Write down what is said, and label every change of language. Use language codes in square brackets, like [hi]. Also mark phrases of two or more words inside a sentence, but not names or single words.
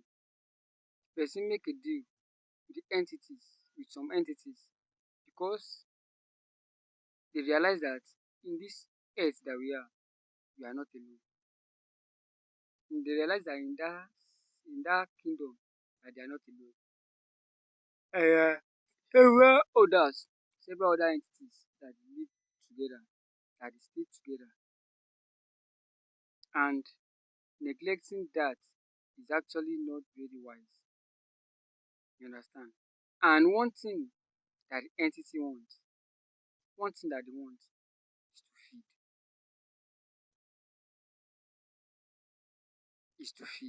[pcm] Person make a deal with some entities because dey realize dat in dis earth dat we are not alone. Dey realize dat in dat kingdom dat they are not alone. Several other entities dat dey live together, dat dey stay together, and neglecting dat is actually not very wise. You understand? And one thing dat the entity want, one thing dat dey want is to feed.